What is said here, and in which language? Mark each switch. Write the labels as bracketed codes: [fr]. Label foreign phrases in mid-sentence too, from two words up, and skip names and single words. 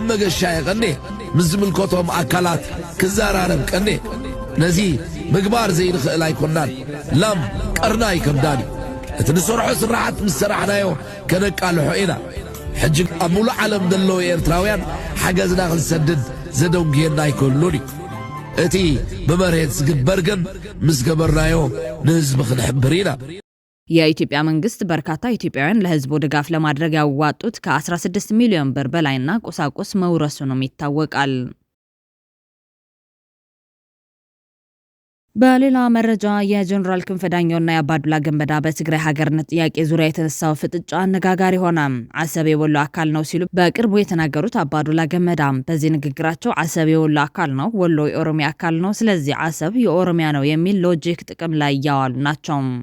[ti] መገሻ የቐኒ ምስ ዝምልከቶም ኣካላት ክዘራረብ ቀኒ ነዚ ምግባር ዘይንኽእል ኣይኮናን [am] ላም ቀርና ይከብዳን [ti] እዩ። እቲ ንሰርሖ ስራሓት ምስ ሰራሕናዮ ከነቃልሖ ኢና። ሕጂ ኣብ ሙሉእ ዓለም ዘለዎ ኤርትራውያን ሓገዝና ክንሰድድ ዘደንግየና ኣይኮኑን እዩ። እቲ ብመሬት ዝግበር ግን ምስ ገበርናዮ ንህዝቢ ክንሕብር ኢና። [am] የኢትዮጵያ መንግስት በርካታ ኢትዮጵያውያን ለህዝቡ ድጋፍ ለማድረግ ያዋጡት ከ16 ሚሊዮን ብር በላይና ቁሳቁስ መውረሱንም ይታወቃል። በሌላ መረጃ የጀነራል ክንፈ ዳኘውና የአባዱላ ገመዳ በትግራይ ሀገርነት ጥያቄ ዙሪያ የተነሳው ፍጥጫ አነጋጋሪ ሆነ። አሰብ የወሎ አካል ነው ሲሉ በቅርቡ የተናገሩት አባዱላ ገመዳ በዚህ ንግግራቸው አሰብ የወሎ አካል ነው፣ ወሎ የኦሮሚያ አካል ነው፣ ስለዚህ አሰብ የኦሮሚያ ነው የሚል ሎጂክ ጥቅም ላይ ያዋሉ ናቸው።